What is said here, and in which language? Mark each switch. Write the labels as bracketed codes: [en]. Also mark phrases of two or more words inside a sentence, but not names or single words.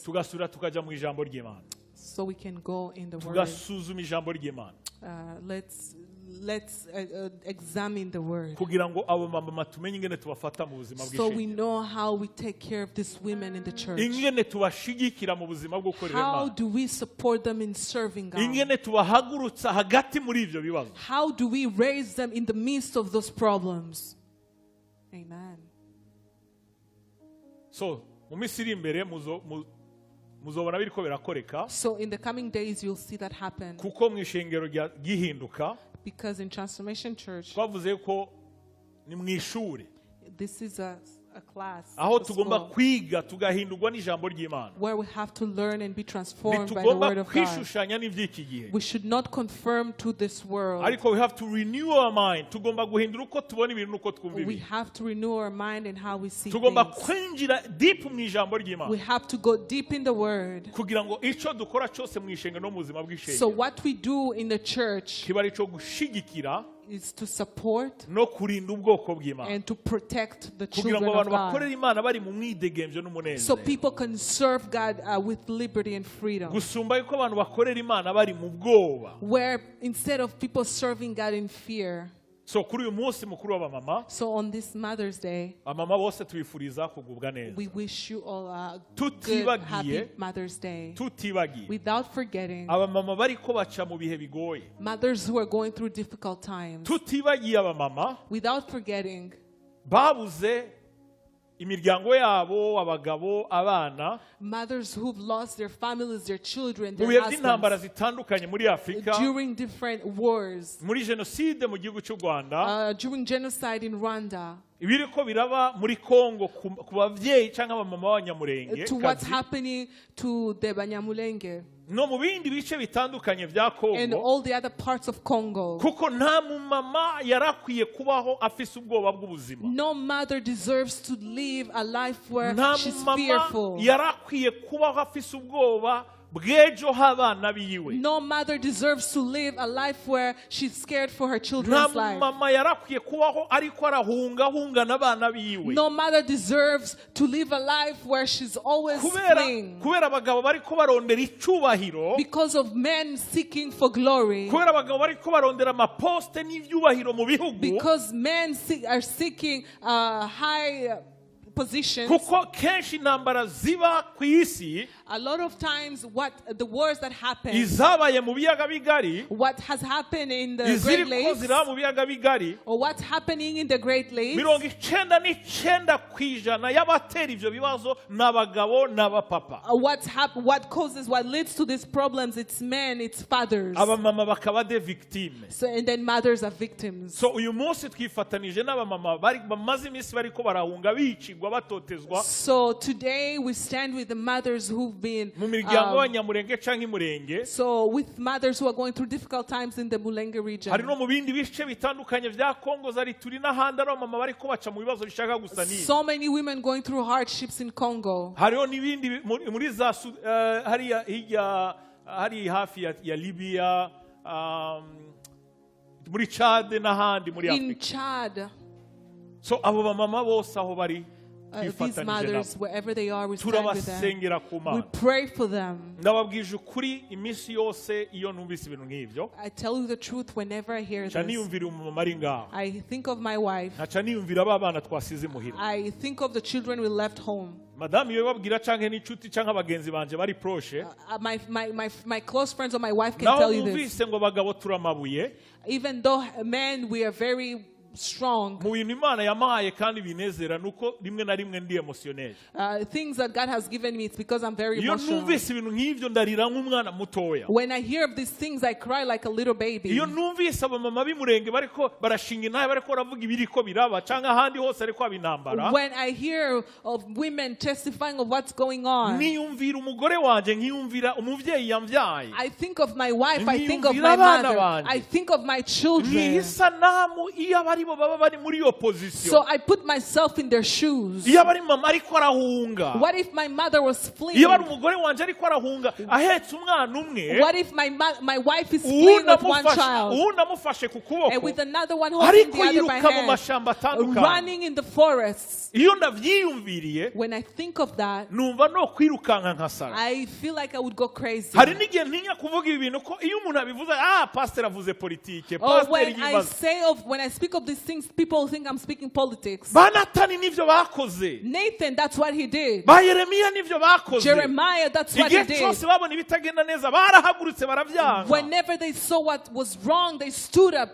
[rn] Tugasura tukaja mu ijambo ry'Imana. [en] So we can go in the word. [rn] Tugasuzuma ijambo ry'Imana. [en] Let's examine the word. [rn] Kugira ngo abo mama tumenye ingene tubafata mu buzima bw'ishengero. [en] So we know how we take care of these women in the church. [rn] Ingene tubashigikira mu buzima bwo gukorera Imana. [en] How do we support them in serving God? Ingene tubahagurutsa hagati muri ivyo bibazo. How do we raise them in the midst of those problems? Amen. [rn] So mu minsi iri imbere muzobona biriko birakoreka. [en] So in the coming days you'll see that happen. [rn] Kuko mu ishengero gihinduka. [en] Because in Transformation Church, [rn] twavuze ko ni mu ishuri. [en] This is a a class, [rn] aho [en] a [rn] tugomba [en] school, [rn] kwiga tugahindurwa n'ijambo ry'Imana. [en] where we have to learn and be transformed by the [rn] Ntitugomba [en] word of God. [rn] kwishushanya n'ivy'iki gihe. [en] We should not conform to this world. Ariko we have to renew our mind. [rn] Tugomba guhindura uko tubona ibintu uko twumva [en] We [rn] ibintu. [en] have to renew our mind and how we see [rn] Tugomba [en] things. [rn] kwinjira deep mu ijambo ry'Imana. [en] We have to go deep in the word. [rn] Kugira ngo ico dukora cyose mu ishengero no mu buzima [en] So [rn] bw'ishengero [en] what we do in the church [rn] kiba ari cyo gushigikira [en] is to support [rn] no kurinda ubwoko bw'Imana. [en] and to protect the [rn] Kugira [en] children [rn] ngo [en] of [rn] abantu bakorera [en] God. [rn] Imana bari mu mwidegemvyo [en] So [rn] n'umunezero. [en] people can serve God with liberty and freedom. [rn] Gusumba yuko abantu bakorera Imana bari mu bwoba. [en] Where instead of people serving God in fear. [rn] So kuri uyu munsi mukuru w'abamama, [en] So on this Mother's Day, [rn] abamama bose tubifuriza kugubwa neza. [en] we wish you all a good, [rn] Tutibagiye- [en] happy Mother's Day. [rn] Tutibagiye [en] Without forgetting [rn] abamama bariko baca mu bihe bigoye. [en] mothers who are going through difficult times. [rn] Tutibagiye abamama [en] Without forgetting [rn] babuze imiryango yabo, abagabo, abana [en] mothers who've lost their families, their children, [rn] mu bihe [en] their [rn] by'intambara [en] husbands [rn] zitandukanye muri Afurika, [en] during different wars, [rn] muri jenoside mu gihugu cy'u Rwanda, [en] during genocide in Rwanda, [rn] ibiriko biraba muri Kongo ku bavyeyi cyangwa abamama b'abanyamurenge [en] to what's [rn] kazi, [en] happening to the Banyamulenge [rn] no mu bindi bice bitandukanye bya [en] and [rn] Kongo, [en] all the other parts of Congo. [rn] kuko nta mumama yarakwiye kubaho afise ubwoba bw'ubuzima. [en] No mother deserves to live a life where [rn] Nta [en] she's [rn] mumama [en] fearful. [rn] yarakwiye kubaho afise ubwoba bw'ejo h'abana biwe. [en] No mother deserves to live a life where she's scared for her [rn] Nta [en] children's life. [rn] mama yarakwiye kubaho ariko arahunga n'abana biwe. [en] No mother deserves to live a life where she's always fleeing [rn] kubera abagabo bariko barondera icubahiro, [en] because of men seeking for glory, [rn] kubera abagabo bariko barondera amaposte n'ivyubahiro mu bihugu, [en] because men are seeking high positions. [rn] kuko kenshi intambara ziba ku isi [en] A lot of times what the wars that happen, [rn] izabaye mu biyaga bigari, [en] what has happened in the Great [rn] iziriko [en] Lakes, [rn] ziraba mu biyaga bigari, [en] or what's happening in the Great Lakes, [rn] 99% y'abatera ivyo bibazo n'abagabo n'abapapa. [en] what causes, what leads to these problems, it's men, it's fathers. [rn] Abamama bakaba [fr] de victime. [en] So, and then mothers are victims. [rn] So uyu munsi twifatanije n'abamama bamaze iminsi bariko barahunga bicigwa batotezwa [en] So today we stand with the mothers who've been [rn] mu miryango y'abanyamurenge canke imurenge. [en] so with mothers who are going through difficult times in the Mulenge region. [rn] Hari no mu bindi bice bitandukanye vya Kongo zari turi n'ahandi ari abamama bariko baca mu bibazo bishaka gusa n'ibi. [en] So many women going through hardships in Congo. [rn] Hariho n'ibindi muri za hariya hirya hari hafi ya Libya, muri Chad n'ahandi muri [en] In [rn] Afrika. [en] Chad, [rn] So abo bamama bose aho bari [en] these mothers, wherever they are, we stand with them. [rn] turabasengera ku [en] We [rn] Mana. [en] pray for them. [rn] Ndababwije ukuri iminsi yose iyo numvise ibintu nk'ivyo [en] I tell you the truth, whenever I hear [rn] nca [en] this, [rn] niyumvira umumama ari ngaho, [en] I think of my wife. [rn] nkaca niyumvira ba bana twasize imuhira. [en] I think of the children we left home. [rn] Madamu iyo babwira canke n'inshuti canke abagenzi banje bari proche, [en] My close friends or my wife can [rn] naho [en] tell you this. [rn] bumvise ngo bagabo turamabuye, [en] Even though men, we are very strong. [rn] mu bintu Imana yamahaye kandi binezera nuko rimwe na rimwe ndi emotionnel. [en] Things that God has given me, it's because I'm very [rn] Iyo [en] emotional. [rn] numvise ibintu nk'ivyo ndarira nk'umwana mutoya. [en] When I hear of these things, I cry like a little baby. [rn] Iyo numvise abamama b'imurenge bariko barashinga intahe bariko baravuga ibiriko biraba canke ahandi hose ariko haba intambara, [en] When I hear of women testifying of what's going on, [rn] niyumvira umugore wanje, nkiyumvira umuvyeyi yamvyaye, [en] I think of my wife, I think of [rn] Niyumvira [en] my [rn] abana [en] mother, [rn] banje. [en] I think of my children. [rn] nk'isanamu iyo abaribo baba bari muri iyo position. [en] So I put myself in their shoes. [rn] Iyo abari mama ariko arahunga, [en] What if my mother was fleeing? [rn] iyo bari umugore wanje ariko arahunga ahetse umwana umwe, [en] What if my wife is fleeing with one child [rn] uwundi amufashe ku [en] and with [rn] kuboko [en] another one holding [rn] ariko [en] the other by [rn] yiruka mu [en] hand, [rn] mashamba atandukanye? [en] running in the forests? [rn] Iyo ndavyiyumviriye [en] When I think of that, [rn] numva no kwirukanka nkasara. [en] I feel like I would go crazy. [rn] Hari n'igihe ntinya kuvuga ibi bintu ko iyo umuntu abivuze pastor avuze politike, [en] Or pastor when I speak of these things, people think I'm speaking politics. [rn] ba Natani nivyo bakoze, [en] Nathan, that's what he did. [rn] ba Yeremiya nivyo bakoze. [en] Jeremiah, that's what he [rn] Igihe [en] did. [rn] cyose babona ibitagenda neza barahagurutse baravyanga. [en] Whenever they saw what was wrong, they stood up.